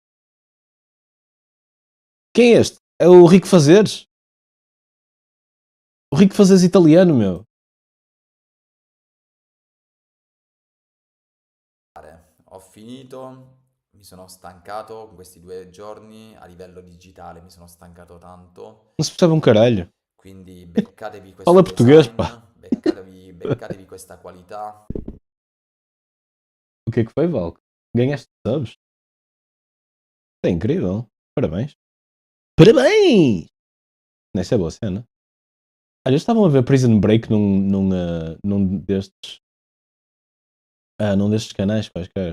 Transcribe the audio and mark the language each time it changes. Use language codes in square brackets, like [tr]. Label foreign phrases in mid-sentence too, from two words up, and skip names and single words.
[pt] Quem é este? É o Rico Fazeres. O Rico Fazeres italiano, meu. [it] Ho finito, mi sono stancato con questi 2 giorni, a livello digitale mi sono stancato tanto, [pt] Não se percebe um caralho. [it] quindi beccatevi questo [pt] Fala português, pá. [it] design, beccatevi questa qualità. [pt] O que é que foi, Valco? Ganhaste subs? É incrível. Parabéns. Parabéns! Nessa é boa cena. Olha, estavam a ver Prison Break num destes. Num destes canais quaisquer.